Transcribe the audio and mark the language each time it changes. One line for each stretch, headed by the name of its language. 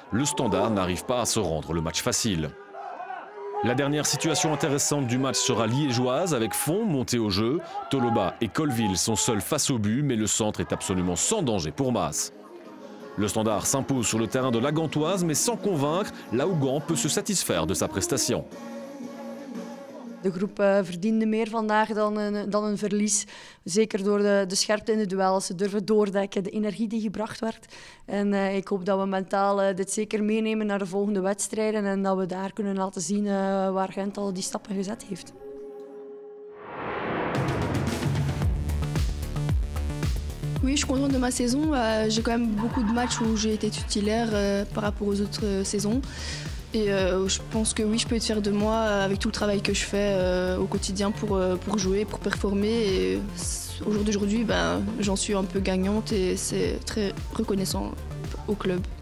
French: Le Standard n'arrive pas à se rendre le match facile. La dernière situation intéressante du match sera liégeoise avec Font monté au jeu. Toloba et Colville sont seuls face au but, mais le centre est absolument sans danger pour Maas. Le Standard s'impose sur le terrain de la Gantoise, mais sans convaincre, là où Gand peut se satisfaire de sa prestation.
Dutch: De groep verdiende meer vandaag dan een verlies. Zeker door de scherpte in de duels. Ze durven doordekken, de energie die gebracht werd. En ik hoop dat we mentaal dit zeker meenemen naar de volgende wedstrijden. En dat we daar kunnen laten zien waar Gent al die stappen gezet heeft.
French: Oui, je suis contente de ma saison. J'ai quand même beaucoup de matchs où j'ai été titulaire par rapport aux autres saisons. Et je pense que oui, je peux être fière de moi avec tout le travail que je fais au quotidien pour jouer, pour performer. Et au jour d'aujourd'hui, j'en suis un peu gagnante et c'est très reconnaissant au club.